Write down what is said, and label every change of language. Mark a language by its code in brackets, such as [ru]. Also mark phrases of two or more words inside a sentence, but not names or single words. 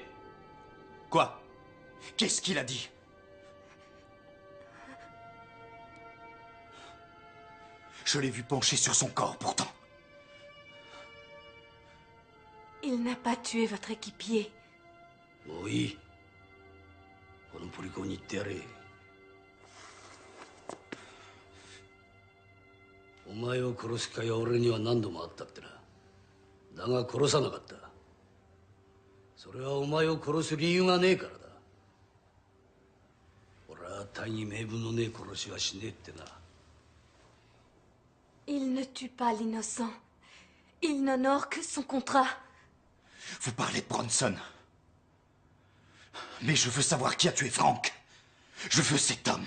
[fr] Quoi? Qu'est-ce qu'il a dit? Je l'ai vu pencher sur son corps, pourtant. Il n'a pas tué votre équipier. Oui. [ja] このポリコに行ってやれ。お前を殺す機会は俺には何度もあったってな。だが殺さなかった。それはお前を殺す理由がねえからだ。俺は大義名分のねえ殺しはしねえってな。 [fr] Il ne tue pas l'innocent. Il n'honore que son contrat. Vous parlez de Bronson. Mais je veux savoir qui a tué Frank. Je veux cet homme.